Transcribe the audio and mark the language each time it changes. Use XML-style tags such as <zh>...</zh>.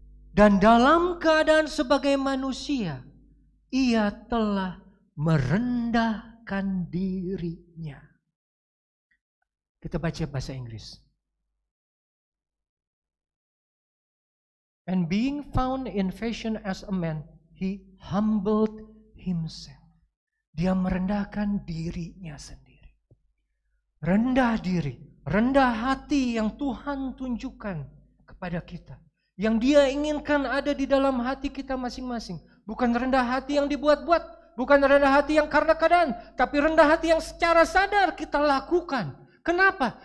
<id>Dan dalam keadaan sebagai manusia, ia telah merendahkan dirinya. Kita baca bahasa Inggris.</id> <en>And being found in fashion as a man, he humbled himself.</en> <id>Dia merendahkan dirinya sendiri. Rendah diri, rendah hati yang Tuhan tunjukkan kepada kita. Yang dia inginkan ada di dalam hati kita masing-masing. Bukan rendah hati yang dibuat-buat. Bukan rendah hati yang karena keadaan. Tapi rendah hati yang secara sadar kita lakukan. Kenapa?</id>